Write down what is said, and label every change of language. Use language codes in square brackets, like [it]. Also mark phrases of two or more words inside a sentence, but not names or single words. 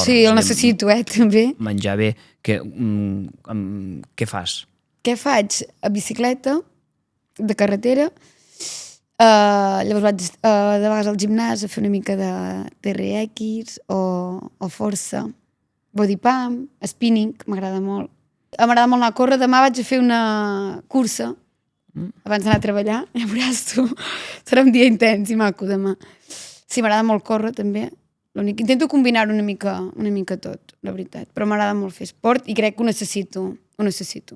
[ca] Sí, el necessito, també. Menjar bé. Què fas? Què faig? A bicicleta, de carretera, llavors vaig de vegades al gimnàs a fer una mica de TRX o força, [en] body pump, spinning, [ca] m'agrada molt. M'agrada molt anar a córrer. Demà vaig a fer una cursa abans d'anar a treballar. Ja veuràs tu. Serà un dia intens i maco demà. Sí, m'agrada molt córrer també. Intento combinar una mica tot, la veritat. Però m'agrada molt fer esport i crec que ho necessito.